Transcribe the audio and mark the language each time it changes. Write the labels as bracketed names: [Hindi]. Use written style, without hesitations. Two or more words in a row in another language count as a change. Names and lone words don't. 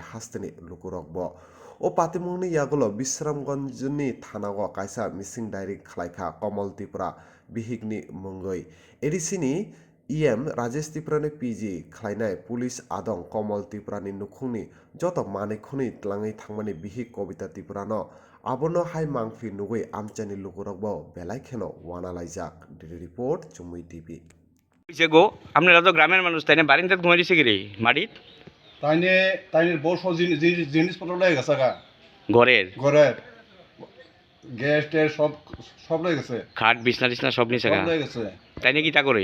[Kok Borok] hasteni lukurokbo O patimungni yagulo Bisramganjni thanago kaisa [English] missing diary [Kok Borok] khlaikha Kamal Tripura Bihikni mungoi edisini Rajesh Tripurani PG khlainai police adong Kamal Tripurani nukhungni joto manekhuni tlangai thangmani Bihik Kobita Tripurano abono hai mangphi nugui amchani lukurokbo belai kheno wana laijak report Chumui TV [Sylheti] গো আপনারা তো গ্রামের মানুষ তাই না বারিন্দাত ঘুমাই দিছে কি রে মাটিত তাইনে তাইনে বড় সব জিনিসপত্র লয়ে গেছে গা ঘরের ঘরের গ্যাস ট্যাস সব লয়ে গেছে খাট বিছনা টিছনা সব নিছে গা লয়ে গেছে তাইনে কিতা করে